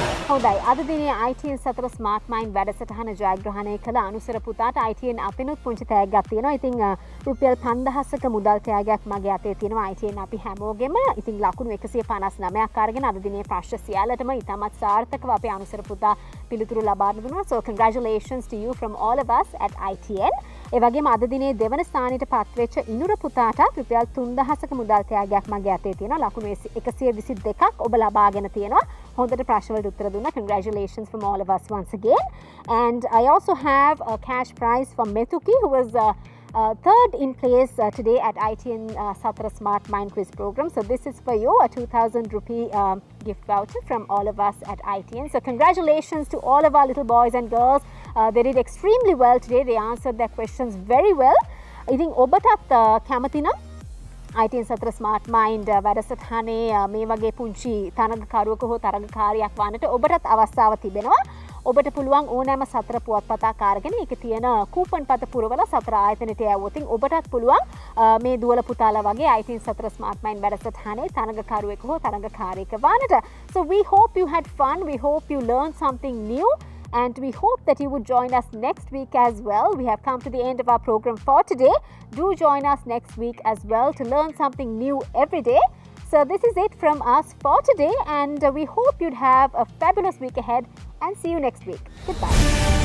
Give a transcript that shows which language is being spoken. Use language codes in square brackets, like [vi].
[si] හොඳයි. අද දිනේ ITN සතර ස්මාර්ට් මයින්ඩ් වැඩසටහන ජයග්‍රහණය කළ අනුසර පුතාට ITN අපිනුත් පුංචි තෑග්ගක් තියෙනවා. ඉතින් රුපියල් 5000ක මුදල් තෑග්ගයක් මගේ අතේ තියෙනවා ITN අපි හැමෝගෙම. ඉතින් ලකුණු 159ක් අරගෙන අද දිනේ ප්‍රශ්න සියල්ලටම ඉතාමත් සාර්ථකව අපේ අනුසර පුතා පිළිතුරු ලබා දුන්නා. [en] So congratulations to you from all of us at ITN. [si] ඒ වගේම අද දිනේ දෙවන ස්ථානයට පත්වෙච්ච ඉනුර පුතාට රුපියල් 3000ක මුදල් තෑග්ගයක් මගේ අතේ තියෙනවා. ලකුණු 122ක් ඔබ ලබාගෙන තියෙනවා. හොඳට ප්‍රශ්න වලට උත්තර දුන්නා. [en] Congratulations from all of us once again. And I also have a cash prize for Methuki, who was third in place today at ITN Satra Smart Mind Quiz program. So this is for you, a 2000 rupee gift voucher from all of us at ITN. So congratulations to all of our little boys and girls. They did extremely well today. They answered their questions very well. I think [si] ඔබටත් කැමති නම් ITN සතර smart mind වැඩසටහනේ මේ වගේ පුංචි තරගකරුවක හෝ තරගකාරියක් වන්නට ඔබටත් අවස්ථාව තිබෙනවා. ඔබට පුළුවන් ඕනෑම සතර පුවත්පතක් අරගෙන ඒක තියෙන කූපන් පත පුරවලා සතර ආයතනයට යවුවොත් ඔබටත් පුළුවන් මේ දුවල පුතාලා වගේ ITN සතර ස්මාර්ට් මයින්ඩ් වැඩසටහනේ තරගකරුවෙක් හෝ තරගකාරියක වන්නට. [en] So we hope you had fun. We hope you learned something new. And we hope that you would join us next week as well. We have come to the end of our program for today. Do join us next week as well to learn something new every day. So this is it from us for today, and we hope you'd have a fabulous week ahead and see you next week. Goodbye.